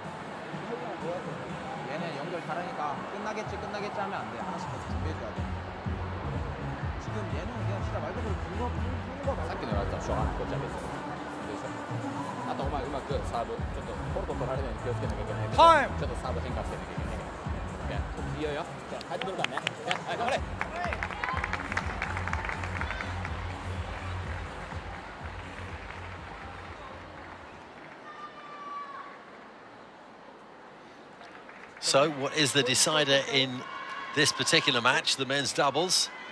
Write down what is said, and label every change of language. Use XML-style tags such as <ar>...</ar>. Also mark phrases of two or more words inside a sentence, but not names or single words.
<ko>얘네 연결 잘하니까 끝나겠지 하면 안 돼. 하나씩 계속 준비해줘야 돼. 지금 얘는 그냥 진짜 말 그대로 푸는 거</ko> <ja>さっきのやつはしょうがないこっちは別にでしょあとお前うまくサーブちょっとポルト取られないように気をつけなきゃいけないけどちょっとサーブ変化してなきゃいけないからいいよいいよ帰ってくるからねはい頑張れ</ja> <en>So, what is the decider in this particular match, the men's doubles?</en>